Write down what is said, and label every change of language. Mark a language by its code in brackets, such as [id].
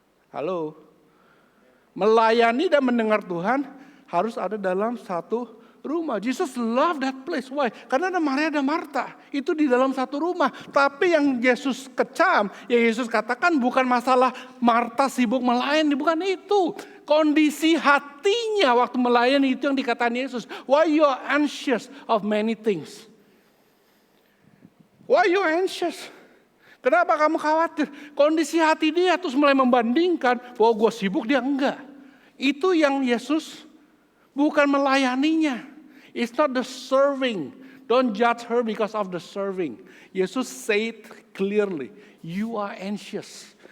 [id] Halo, melayani dan mendengar Tuhan harus ada dalam satu rumah. [en] Jesus love that place. Why? [id] Karena ada Maria dan Marta. Itu di dalam satu rumah. Tapi yang Yesus kecam, yang Yesus katakan bukan masalah Marta sibuk melayani. Bukan itu. Kondisi hatinya waktu melayani itu yang dikatakan Yesus. [en] Why you are anxious of many things? Why you anxious? [id] Kenapa kamu khawatir? Kondisi hati dia terus mulai membandingkan bahwa gue sibuk, dia enggak. Itu yang Yesus bukan melayaninya. [en] It's not the serving. Don't judge her because of the serving. Yesus said clearly, you are anxious.